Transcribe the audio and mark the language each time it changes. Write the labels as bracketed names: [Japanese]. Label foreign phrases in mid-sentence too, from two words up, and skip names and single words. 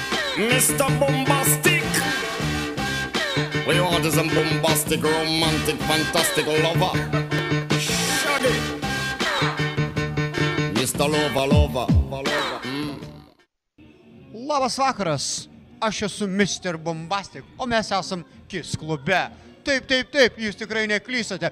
[English] Mr. Bombastic. We want is a bombastic, romantic, fantastic lover. Shaggy. Mr. Lover. [Lithuanian] Labas vakaras, aš esu Mr. Bombastic, o mes esam KISS klube. Taip, jūs tikrai neklystate.